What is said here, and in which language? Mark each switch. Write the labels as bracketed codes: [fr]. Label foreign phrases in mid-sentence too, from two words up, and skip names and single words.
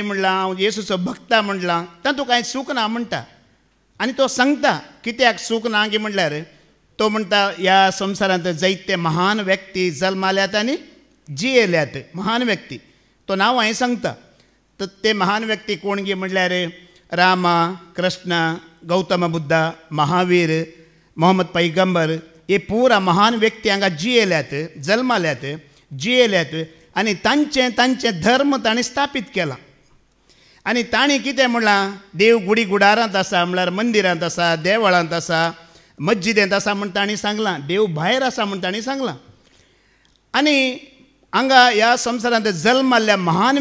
[kok] म्हणलां हांव येसूचो भक्त म्हणलां तातूंत कांय चूक ना म्हणटा आनी तो सांगता कित्याक चूक ना की म्हणल्यार तो म्हणटा ह्या संवसारांत जायते महान व्यक्ती जल्माल्यात आनी जियेल्यात महान व्यक्ती तो नांव हांवें सांगता तर ते महान व्यक्ती कोण गे म्हणल्यार रामा कृष्ण गौतम बुद्धा महावीर मोहम्मद पैगंबर हे पुरा महान व्यक्ती हांगा जियेल्यात जल्माल्यात जियेल्यात आनी तांचे धर्म ताणें स्थापीत केला आनी ताणें कितें म्हणलां देव गुडी गुडारांत आसा म्हळ्यार मंदिरांत आसा देवळांत आसा मस्जिदेंत आसा म्हण ताणें सांगलां देव भायर आसा म्हण ताणें सांगलां आनी हांगा ह्या संवसारांत जल्माल्ल्या महान